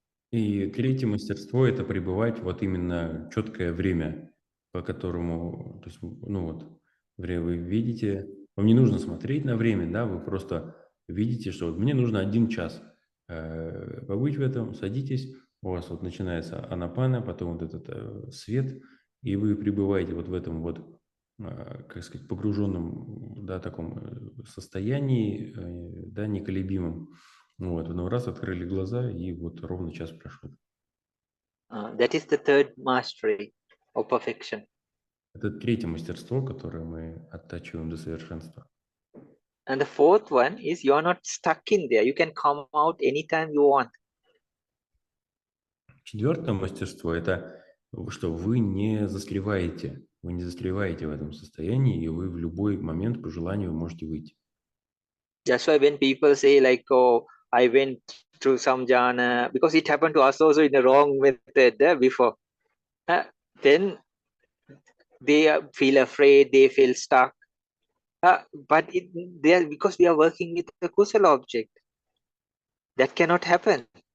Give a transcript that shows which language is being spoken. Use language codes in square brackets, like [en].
[ru] И третье мастерство – это пребывать вот именно четкое время, по которому, то есть, ну вот, время вы видите, вам не нужно смотреть на время, да, вы просто видите, что вот мне нужно 1 час побыть в этом, садитесь, у вас вот начинается анапана, потом вот этот свет, и вы пребываете вот в этом вот, как сказать, погруженном, да, таком состоянии, да, неколебимом. Вот, ну раз открыли глаза, и вот ровно час прошел. [en] That is the third mastery of perfection. [ru] Это третье мастерство, которое мы оттачиваем до совершенства. [en] And the fourth one is you are not stuck in there. You can come out anytime you want. [ru] Четвертое мастерство – это что вы не застреваете в этом состоянии, и вы в любой момент по желанию можете выйти. [en] That's why when people say like, oh, I went through some jhana, because it happened to us also in the wrong method before. Then they feel afraid, they feel stuck. But because we are working with the kusala object, that cannot happen.